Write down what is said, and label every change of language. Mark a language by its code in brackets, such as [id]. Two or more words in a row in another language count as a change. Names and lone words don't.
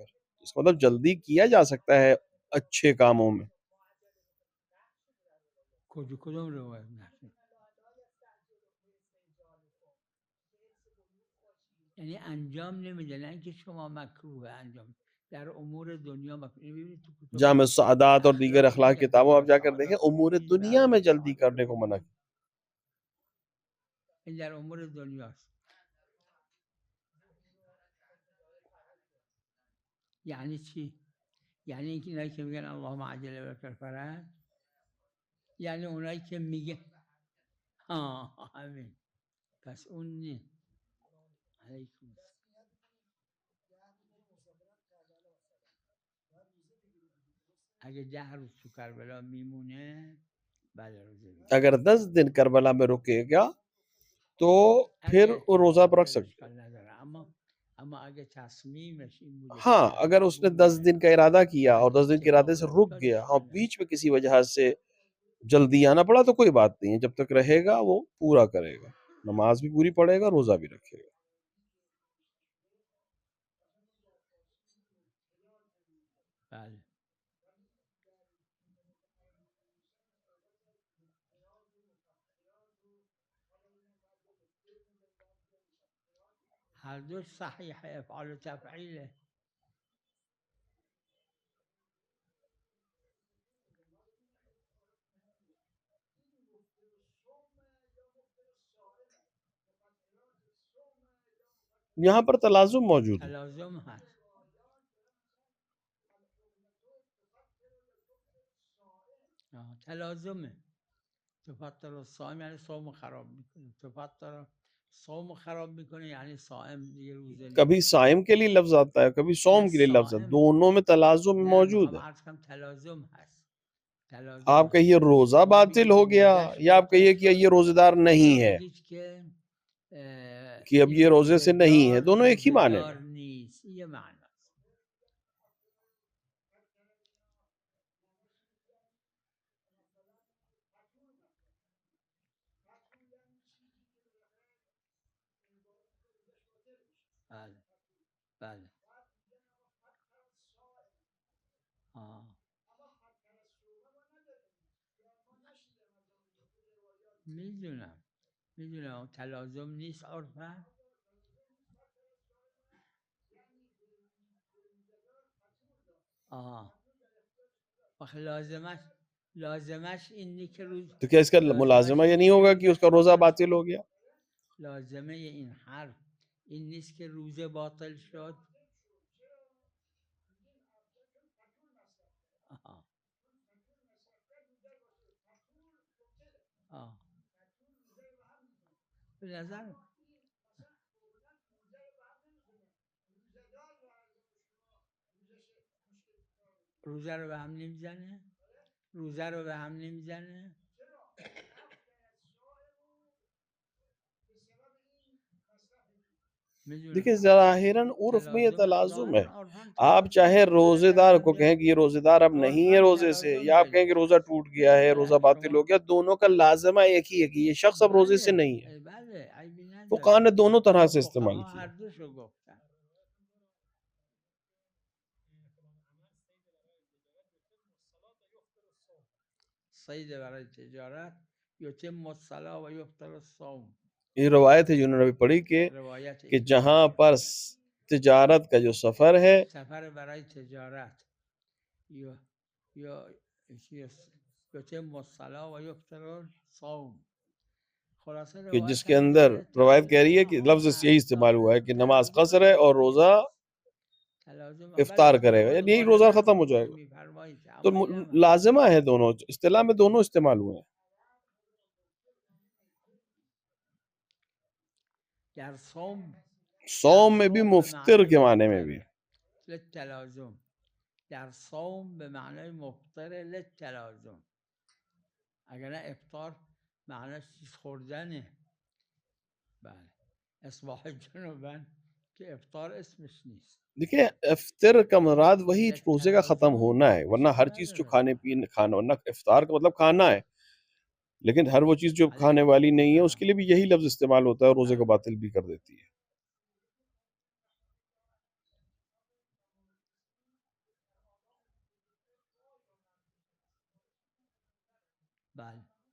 [ur] پھر اس کا مطلب جلدی کیا جا سکتا ہے اچھے کاموں میں. [fa] کدوم روایت؟ یعنی انجام نمیده، نه اینکه شما مکروه انجام در امور دنیا مکروه. ببینید تو کتب [ur] جامع السعادات اور دیگر اخلاق [fa] اخلاق میگه [ur] کتابوں [fa] جامع [ur] آپ جا کر دیکھیں [fa] السعادات [ur] امور [fa] هیچ [ur] دنیا [fa] وقت [ur] میں [fa] به [ur] جلدی [fa] سعادت [ur] کرنے کو منع [fa] نمیرسه. [ur] کیا. [fa] این در امور دنیاست. یعنی چی؟ یعنی اینکه اینایی که میگن [ar] اللهم عجل لك الفرج، [fa] یعنی اونایی که میگه همین، پس اون نه. [ar] علیکم السلام. [fa] اگه 10 روز تو کربلا میمونه بله روزه میگیره. [ur] اگر 10 دن کربلا میں رکے گا تو پھر [fa] اگه [ur] وہ روزہ [fa] خب [ur] پر رکھ پھر سکتے. [fa] اشکال نداره، اما اگه تصمیمش این بوده که [ur] ہاں [fa] 10 [ur] اگر [fa] روز [ur] اس نے 10 [fa] بمونه [ur] دن کا ارادہ کیا [fa] و [ur] اور 10 دن کے ارادے [fa] اتفاق [ur] سے رک [fa] افتاد [ur] گیا، ہاں [fa] اشکال نداره. [ur] بیچ میں کسی وجہ سے جلدی آنا پڑا تو کوئی بات نہیں ہے، جب تک رہے گا وہ پورا کرے گا، نماز بھی پوری پڑھے گا، روزہ بھی رکھے گا. [fa] بله هر دو صحیح افعال و تفعیله. [ur] یہاں پر تلازم موجود ہے. [fa] تلازم هست. تلازمه. [ar] تفطر الصائم [fa] یعنی صوم خراب میکنه، تفطر صوم خراب میکنه یعنی صائم دیگه روزه [ur] کبھی [fa] نمیگیره. [ur] صائم کے لیے لفظ آتا ہے، کبھی [fa] نه [ur] صوم کے لیے لفظ آتا ہے، صائم، دونوں میں تلازم [fa] نه [ur] موجود [fa] میخوام [ur] ہے. [fa] عرض کنم تلازم هست. [ur] آپ [fa] تلازم هست. [ur] کہیے روزہ [fa] شما [ur] باطل [fa] بگید [ur] ہو [fa] که [ur] گیا، [fa] روزش [ur] یا آپ [fa] باطل [ur] کہیے کہ [fa] شد، [ur] یہ روزہ دار نہیں [fa] یا [ur] ہے [fa] بگید که [ur] کہ اب [fa] این [ur] یہ روزے سے نہیں ہے، دونوں ایک ہی معنی [fa] روزدار [ur] میں. [fa] نیست. یه معنی است. بله بله میدونم تلازم نیست عرفا. لازمش اینه که [ur] تو کیا اس کا [fa] لازمش [ur] ملازمہ یہ [fa] اینه [ur] نہیں [fa] که [ur] ہوگا کہ اس [fa] روزش [ur] کا روزہ [fa] باطل [ur] باطل [fa] شد. [ur] ہو گیا؟ [fa] لازمه این حرف این نیست که روزه باطل شد. آها. به نظر روزه رو به هم نمیزنه، روزه رو به هم نمیزنه. [ur] دیکھیں ظاہراً عرف میں یہ تلازم ہے. آپ چاہے روزے دار کو کہیں کہ یہ روزے دار اب نہیں ہے روزے سے، یا آپ کہیں کہ روزہ ٹوٹ گیا ہے، روزہ باطل ہو گیا، دونوں کا لازمہ ایک ہی ہے کہ یہ شخص اب روزے سے نہیں ہے. فقہا نے دونوں طرح سے استعمال کیا. [fa] هر دوشو گفتن. صید برای تجارت [ar] یتم الصلاة و یفطر الصوم. [ur] یہ روایت ہے جنہوں نے ابھی پڑھی [fa] روایت [ur] کہ ابن جہاں عمر. پر تجارت کا جو سفر ہے، [fa] سفر برای تجارت [ar] یتم الصلاة و یفطر الصوم. [ur] خلاصہ کہ روایت جس کے [fa] هم [ur] اندر [fa] میگه [ur] روایت کہہ رہی ہے [fa] تلازم [ur] کہ [fa] هم [ur] لفظ یہی [fa] هست. [ur] استعمال ہوا ہے کہ نماز [fa] تلازم [ur] قصر ہے اور روزہ [fa] تلازم [ur] افطار [fa] بله [ur] کرے گا، [fa] شما [ur] یعنی یہی [fa] دوباره [ur] روزہ [fa] درست [ur] ختم ہو جائے گا. [fa] میفرمایید، تو اما اینم هست. [ur] لازمہ ہے، دونوں اصطلاح میں دونوں استعمال ہوئے ہیں. [fa] در صوم [ur] صوم میں بھی [fa] به [ur] مفطر [fa] معنای [ur] کے معنی میں [fa] مفطر [ur] بھی. [fa] للتلازم. در صوم به معنای مفطر للتلازم. اگر نه افطار معناش چیز خوردنه. بله اصباح جنوبن که افطار اسمش نیست. [ur] دیکھیں افطر کا مراد وہی روزے کا ختم [fa] للتلازم [ur] ہونا ہے، ورنہ [fa] اشکال [ur] ہر چیز جو [fa] نداره. [ur] کھانے پینے کھانا، ورنہ افطار کا مطلب کھانا ہے، لیکن ہر وہ چیز جو کھانے [fa] علیکم [ur] والی نہیں ہے اس [fa] السلام. [ur] کے لیے بھی یہی لفظ استعمال ہوتا ہے اور روزے کو [fa] بله [ur] باطل بھی کر دیتی ہے. [fa] بله